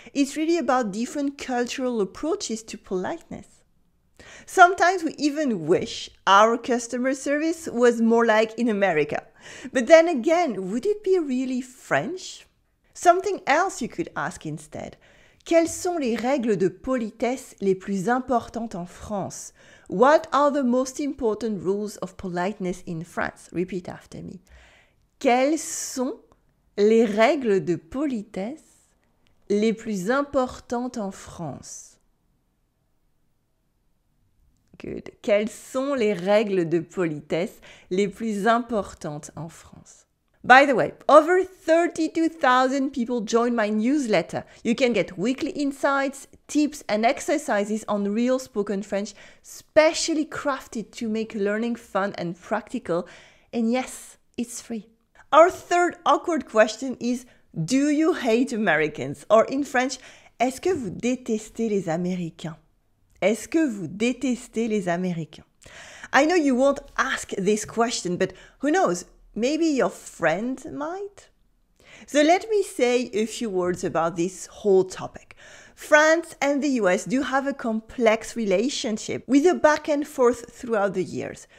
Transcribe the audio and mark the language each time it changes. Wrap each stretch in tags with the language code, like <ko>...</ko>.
<en>It's really about different cultural approaches to politeness. Sometimes we even wish our customer service was more like in America. But then again, would it be really French? Something else you could ask instead.</en> <fr>Quelles sont les règles de politesse les plus importantes en France?</fr> <en>What are the most important rules of politeness in France? Repeat after me.</en> <fr>Quelles sont les règles de politesse les plus importantes en France?</fr> <en>Good.</en> <fr>Quelles sont les règles de politesse les plus importantes en France?</fr> <en>By the way, over 32,000 people join my newsletter. You can get weekly insights, tips and exercises on real spoken French, specially crafted to make learning fun and practical. And yes, it's free. Our third awkward question is, do you hate Americans? Or in French,</en> <fr>est-ce que vous détestez les Américains? Est-ce que vous détestez les Américains?</fr> <en>I know you won't ask this question, but who knows? Maybe your friend might? So let me say a few words about this whole topic. France and the US do have a complex relationship with a back and forth throughout the years.</en>